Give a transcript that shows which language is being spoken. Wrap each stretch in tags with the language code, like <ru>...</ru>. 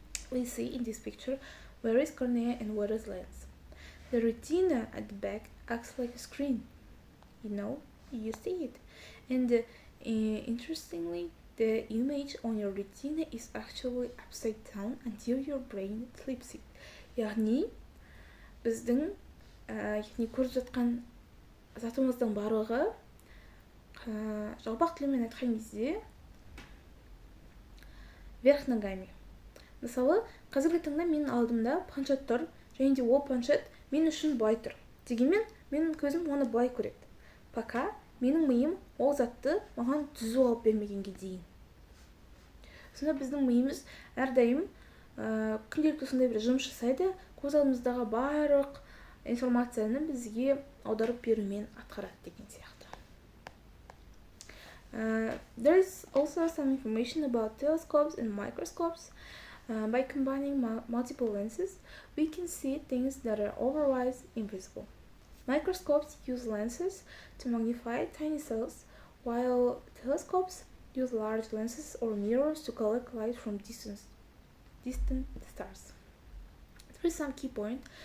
<en>We see in this picture where is cornea and where is lens. The retina at the back acts like a screen. You see it. And interestingly, the image on your retina is actually upside down until your brain flips it.</en> <kk>яғни біздің көріп жатқан затымыздың барлығы жалпақ тілмен айтқан кезде</kk> <ru>вверх ногами.</ru> <kk>Мысалы, қазіргі таңда менің алдымда планшет тұр, және де ол планшет мен үшін былай тұр. Дегенмен менің көзім оны былай көреді. Пока менің миым ол затты маған түзу алып бермегенге дейін. Сонда біздің миымыз әрдайым күнделікті сондай бір жұмыс жасайды, көз алдымыздағы барлық информацияны бізге аударып берумен атқарады деген сияқты.</kk> <en>There is also some information about telescopes and microscopes. By combining multiple lenses, we can see things that are otherwise invisible. Microscopes use lenses to magnify tiny cells, while telescopes use large lenses or mirrors to collect light from distant stars. There is some key point.</en>